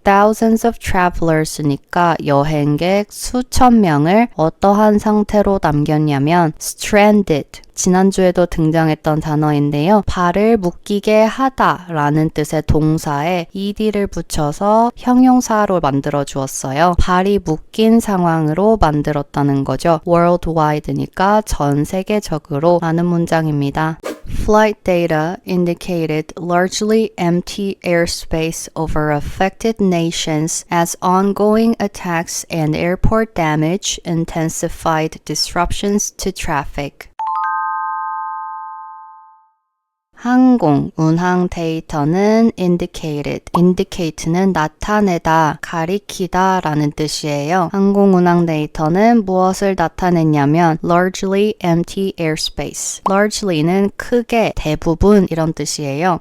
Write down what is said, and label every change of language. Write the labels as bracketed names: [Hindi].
[English] Thousands of travelers [Korean] 니까 여행객 수천 명을 어떠한 상태로 남겼냐면 stranded, 지난주에도 등장했던 단어인데요. 발을 묶이게 하다 라는 뜻의 동사에 ed를 붙여서 형용사로 만들어 주었어요. 발이 묶인 상황으로 만들었다는 거죠. worldwide니까 전 세계적으로 라는 문장입니다. [English] Flight data indicated largely empty airspace over affected nations as ongoing attacks and airport damage intensified disruptions to traffic. [Korean] 항공, 운항 데이터는 indicate는 나타내다, 가리키다 라는 뜻이에요. 항공 운항 데이터는 무엇을 나타냈냐면 [English] largely empty airspace. [Korean] largely는 크게, 대부분 이런 뜻이에요.